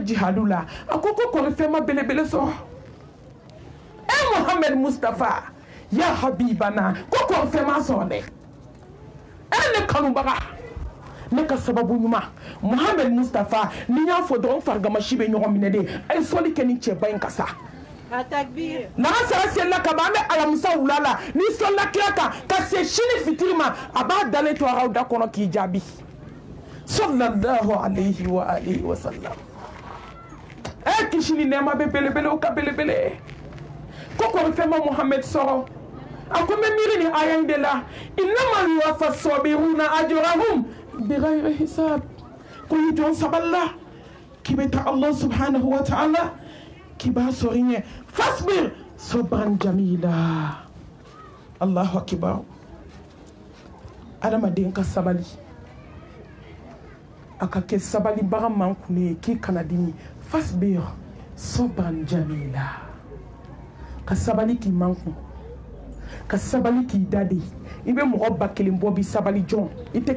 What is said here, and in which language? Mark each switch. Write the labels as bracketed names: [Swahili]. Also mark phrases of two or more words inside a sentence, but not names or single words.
[Bambara] jihadu la a ko kɔrɔfɛn ma belebele sɔrɔ Muhammad Mustafa [Arabic] يا حبيبنا [Bambara] ko kɔrɔfɛn ma sɔrɔ dɛ ne kanubaga ne ka sababu ɲuman Muhammad Mustafa ni y'a fɔ dɔrɔn farigamasi bɛ ɲɔgɔn minɛ de a ye sɔli kɛ ni cɛba in ka sa n'an sera selila ka ban an bɛ alamisa wula la ni sɔlila kira kan ka se sini fitiri ma a b'a dalen to aw da kɔnɔ k'i jaabi [Arabic] صلى الله عليه و آله و سلم [Bambara] kisi ni nɛɛma bɛ belebelew ka belebele ko kɔrɔfɛn ma Muhammad sɔrɔ a ko n bɛ miiri nin aya in de la [Arabic] إنما يوفى الصابرون أجرهم بغير حساب [Bambara] ko i jɔn sabalila k'i bɛ taa [Arabic] الله سبحانه و تعالى [Bambara] k'i b'a sɔrɔ i ɲɛ [Arabic] فاصبر صبرا جميلا الله أكبر [Bambara] adamaden ka sabali a ka kɛ sabalibaga man kun ye k'i kana dimi [Arabic] فاصبر صبرا جميلا [Bambara] ka sabali k'i man kun ka sabali k'i da de i bɛ mɔgɔ ba kelen bɔ bi sabali jɔn i tɛ